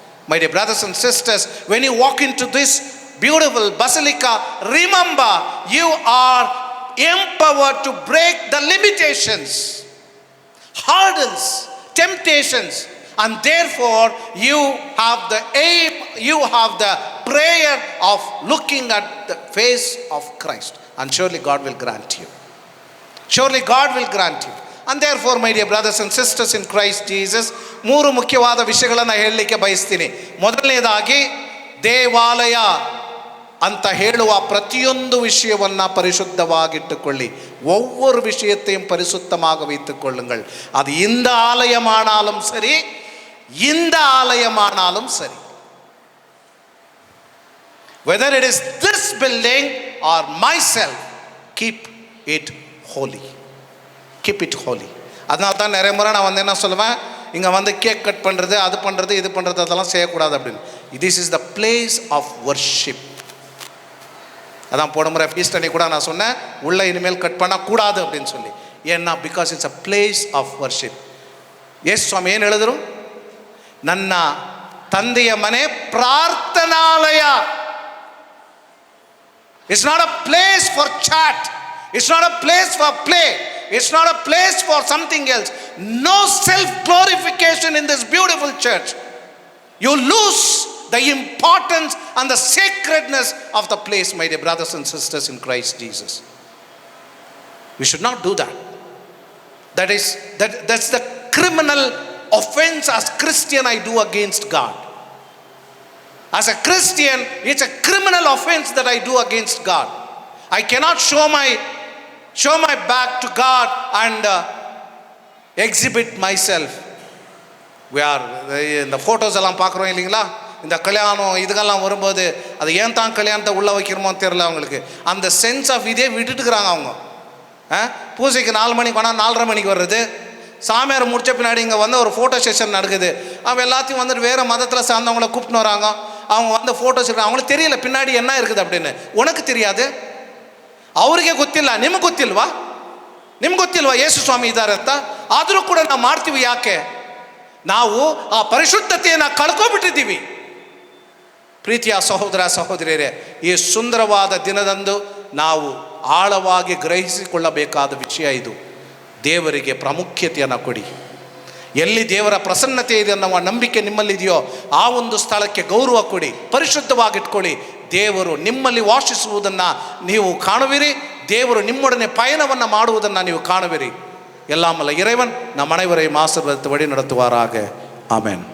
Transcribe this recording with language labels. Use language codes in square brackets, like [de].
[en] My dear brothers and sisters, when you walk into this beautiful basilica, remember you are empowered to break the limitations, hurdles, temptations, and therefore you have the aim, you have the prayer of looking at the face of Christ, and surely God will grant you. Surely God will grant you. And therefore, my dear brothers and sisters in Christ Jesus, [kn] 3 ಮುಖ್ಯವಾದ ವಿಷಯಗಳನ್ನು ಹೇಳಲಿಕ್ಕೆ ಬಯಸ್ತೀನಿ. ಮೊದಲನೇದಾಗಿ, ದೇವಾಲಯ ಅಂತ ಹೇಳುವ ಪ್ರತಿಯೊಂದು ವಿಷಯವನ್ನು ಪರಿಶುದ್ಧವಾಗಿಟ್ಟುಕೊಳ್ಳಿ. [ta] ஒவ்வொரு விஷயத்தையும் பரிசுத்தமாக வைத்துக் கொள்ளுங்கள். அது இந்த ஆலயமானாலும் சரி, இந்த ஆலயமானாலும் சரி. [en] Whether it is this building or myself, keep it holy. Keep it holy. [ta] அதனால தான் நிறைய முறை நான் வந்து என்ன சொல்லுவேன், இங்கே வந்து கேக் கட் பண்ணுறது, அது பண்ணுறது, இது பண்ணுறது, அதெல்லாம் செய்யக்கூடாது அப்படின்னு. [en] This is the place of worship. [ta] அதான் போன முறை ஃபீஸ்ட் அன்னைக்கு கூட நான் சொன்னேன், உள்ள இனிமேல் கட் பண்ணக்கூடாது அப்படின்னு சொல்லி. [en] ஏன்னா because it's a place of worship. [kn] S சுவாமி ಏನು ಹೇಳಿದ್ರು, ನನ್ನ ತಂದೆಯ ಮನೆ ಪ್ರಾರ್ಥನಾಲಯ. [en] It's not a place for chat. It's not a place for play. It's not a place for something else. No self-glorification in this beautiful church. You lose the importance and the sacredness of the place, my dear brothers and sisters in Christ Jesus. We should not do that. That's the criminal offense as Christian I do against God. As a Christian, it's a criminal offense that I do against God. I cannot show my back to God and exhibit myself. We are [ta] இந்த photos எல்லாம் பார்க்குறோம் இல்லைங்களா, இந்த கல்யாணம் இதுக்கெல்லாம் வரும்போது அது ஏன் தான் கல்யாணத்தை உள்ளே வைக்கிறோமோன்னு தெரியல அவங்களுக்கு. அந்த சென்ஸ் ஆஃப் இதே விட்டுட்டுக்கிறாங்க அவங்க. பூஜைக்கு 4 மணிக்கு வேணால் 4:30 மணிக்கு வர்றது, சாமியார் முடிச்ச பின்னாடி இங்கே வந்து ஒரு ஃபோட்டோ செஷன் நடக்குது. அவங்க எல்லாத்தையும் வந்துட்டு வேறு மதத்தில் சார்ந்தவங்கள கூப்பிட்டுன்னு வராங்க. அவங்க வந்து ஃபோட்டோஸ் எடுக்கிறாங்க. அவங்களுக்கு தெரியல பின்னாடி என்ன இருக்குது அப்படின்னு. உனக்கு தெரியாது, [kn] ಅವರಿಗೆ ಗೊತ್ತಿಲ್ಲ, ನಿಮ್ಗೆ ಗೊತ್ತಿಲ್ವಾ? ನಿಮ್ಗೆ ಗೊತ್ತಿಲ್ವಾ ಯೇಸು ಸ್ವಾಮಿ ಇದ್ದಾರೆ ಅಂತ? ಆದರೂ ಕೂಡ ನಾವು ಮಾಡ್ತೀವಿ. ಯಾಕೆ? ನಾವು ಆ ಪರಿಶುದ್ಧತೆಯನ್ನು ಕಳ್ಕೊಬಿಟ್ಟಿದ್ದೀವಿ. ಪ್ರೀತಿಯ ಸಹೋದರ ಸಹೋದರಿಯರೇ, ಈ ಸುಂದರವಾದ ದಿನದಂದು ನಾವು ಆಳವಾಗಿ ಗ್ರಹಿಸಿಕೊಳ್ಳಬೇಕಾದ ವಿಷಯ ಇದು. ದೇವರಿಗೆ ಪ್ರಾಮುಖ್ಯತೆಯನ್ನು ಕೊಡಿ. ಎಲ್ಲಿ ದೇವರ ಪ್ರಸನ್ನತೆ ಇದೆ ಅನ್ನೋ ನಂಬಿಕೆ ನಿಮ್ಮಲ್ಲಿದೆಯೋ ಆ ಒಂದು ಸ್ಥಳಕ್ಕೆ ಗೌರವ ಕೊಡಿ, ಪರಿಶುದ್ಧವಾಗಿಟ್ಕೊಳ್ಳಿ. ದೇವರು ನಿಮ್ಮಲ್ಲಿ ವಾಸಿಸುವುದನ್ನು ನೀವು ಕಾಣುವಿರಿ. ದೇವರು ನಿಮ್ಮೊಡನೆ ಪಯಣವನ್ನು ಮಾಡುವುದನ್ನು ನೀವು ಕಾಣುವಿರಿ. [ta] எல்லாமல்ல இறைவன் நம் அனைவரையும் ஆசீர்வதித்து வழி நடத்துவாராக. ஆமென்.